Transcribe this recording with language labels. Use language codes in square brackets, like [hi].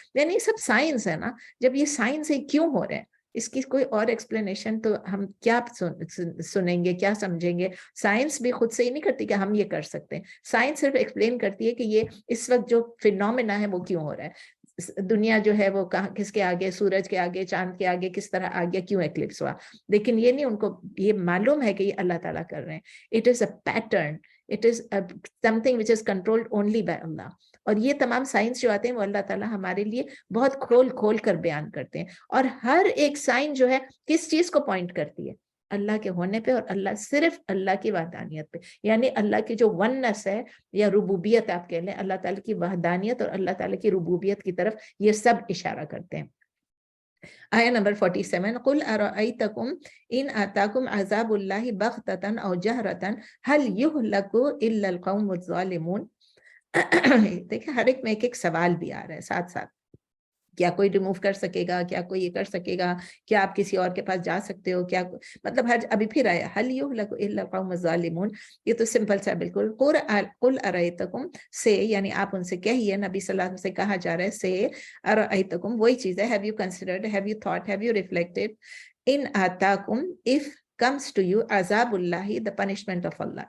[ur] یعنی یہ سب سائنس ہے نا. جب یہ سائنس ہے کیوں ہو رہے ہیں، اس کی کوئی اور ایکسپلینیشن تو ہم کیا سنیں گے، کیا سمجھیں گے؟ سائنس بھی خود سے ہی نہیں کرتی کہ ہم یہ کر سکتے ہیں. سائنس صرف ایکسپلین کرتی ہے کہ یہ اس وقت جو فینومینا ہے وہ کیوں ہو رہا ہے. دنیا جو ہے وہ کس کے آگے، سورج کے آگے، چاند کے آگے کس طرح آگے، کیوں ایکلپس ہوا. لیکن یہ نہیں ان کو یہ معلوم ہے کہ یہ اللہ تعالیٰ کر رہے ہیں. [en] It is a pattern, it is something which is controlled only by Allah. [ur] اور یہ تمام سائنس جو آتے ہیں وہ اللہ تعالیٰ ہمارے لیے بہت کھول کھول کر بیان کرتے ہیں. اور ہر ایک سائن جو ہے کس چیز کو پوائنٹ کرتی ہے؟ اللہ کے ہونے پہ، اور اللہ صرف اللہ کی وحدانیت پہ. یعنی اللہ کی جو وننس ہے یا ربوبیت آپ کہہ لیں، اللہ تعالیٰ کی وحدانیت اور اللہ تعالیٰ کی ربوبیت کی طرف یہ سب اشارہ کرتے ہیں. آیا نمبر 47، [ar] قل ارائیتکم ان آتاکم عذاب اللہ بغتۃ او جہرۃ هل یہلک الا القوم الظالمون. [ur] دیکھیں ہر ایک میں ایک سوال بھی آ رہا ہے ساتھ ساتھ. کیا کوئی ریموو کر سکے گا؟ کیا کوئی یہ کر سکے گا؟ کیا آپ کسی اور کے پاس جا سکتے ہو؟ کیا مطلب ابھی پھر آیا [ar] حل یہلک الا القوم الظالمون. [ur] یہ تو سمپل سا بالکل. [ar] قل ارائیتکم [ur] سے، یعنی آپ ان سے کہیے، نبی صلی اللہ علیہ وسلم سے کہا جا رہا ہے سے ارائیتکم، وہی چیز ہے [en] Have you considered, have you thought, have you reflected. [ar] ان آتاکم، [en] if comes to you [ar] عذاب اللہ، [en] the punishment of Allah.